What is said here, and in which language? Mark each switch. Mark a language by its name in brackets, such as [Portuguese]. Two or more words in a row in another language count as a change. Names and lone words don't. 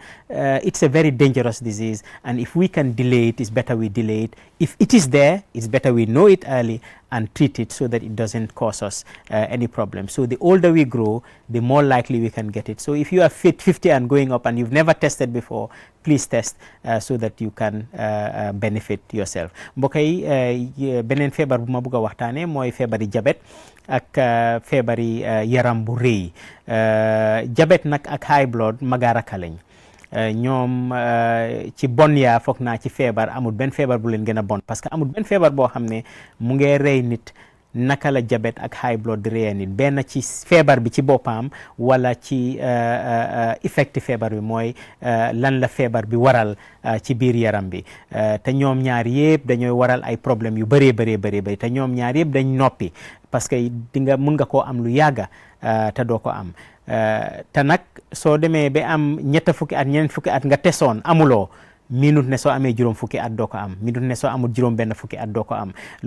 [English] It's a very dangerous disease, and if we can delay it, it's better we delay it. If it is there, it's better we know it early and treat it so that it doesn't cause us any problem. So the older we grow, the more likely we can get it. So if you are 50 and going up and you've never tested before, please test so that you can benefit yourself. [Wolof] mbokk yi beneen feebar bu ma bëgg a waxtaane mooy feebari diabète ak feebari yaram bu rëy. diabète nag ak [English] high blood [Wolof] magaraka lañ. ñoom ci bon yaa foog naa ci feebar amul benn feebar bu leen gën a bon [French] parce que [Wolof] amul benn feebar boo xam ne mu ngee rey nit naka la diabète ak [English] high blood [Wolof] di reyee nit benn ci feebar bi ci boppam wala ci effecti feebar bi mooy lan la feebar bi waral ci biir yaram bi te ñoom ñaar yëpp dañooy waral ay problème yu bëree bëri te ñoom ñaar yëpp dañ noppi [French] parce que [Wolof] mun nga koo am lu yàgga te doo ko am te nag soo demee ba am ñett fukki at ñeent fukki at nga tesoon amuloo minute ne soo amee juróom fukki at doo ko am minute ne soo amul juróom benn fukki at doo ko am